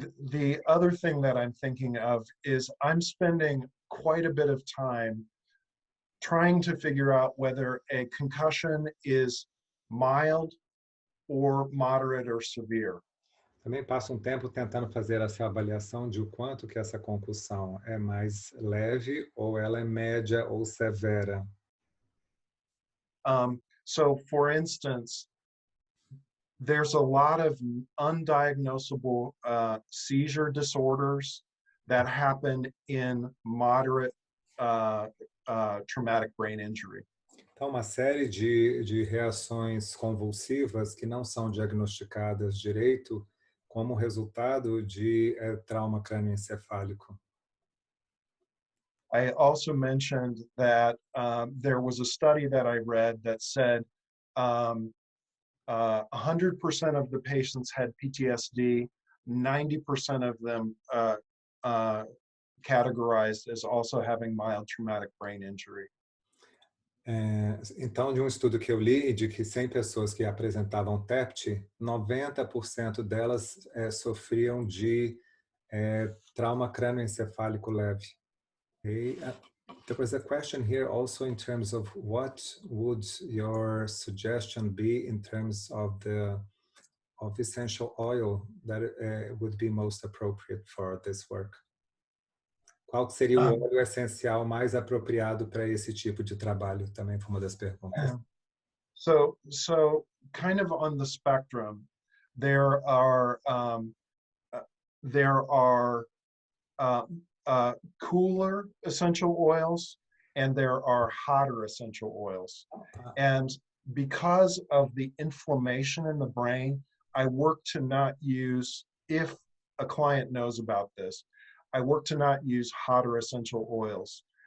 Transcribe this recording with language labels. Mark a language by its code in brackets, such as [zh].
[en] The other thing that I'm thinking of is I'm spending quite a bit of time trying to figure out whether a concussion is mild or moderate or severe. [pt] Também passo tempo tentando fazer essa avaliação de o quanto que essa concussão é mais leve ou ela é média ou severa. [en] So, for instance, there's a lot of undiagnosable seizure disorders that happen in moderate traumatic brain injury. [pt] Então, uma série de reações convulsivas que não são diagnosticadas direito como resultado de trauma crânioencefálico. [en] I also mentioned that there was a study that I read that said 100% of the patients had PTSD, 90% of them categorized as also having mild traumatic brain injury. [pt] Então, de um estudo que eu li, de que 100 pessoas que apresentavam TEPT, 90% delas sofriam de trauma crânioencefálico leve. [en] Okay. There was a question here also in terms of what would your suggestion be in terms of the of essential oil that would be most appropriate for this work? [pt] Qual seria o óleo essencial mais apropriado para esse tipo de trabalho? Também foi uma das perguntas. [en] So kind of on the spectrum, there are cooler essential oils and there are hotter essential oils. And because of the inflammation in the brain, I work to not use, if a client knows about this, I work to not use hotter essential oils.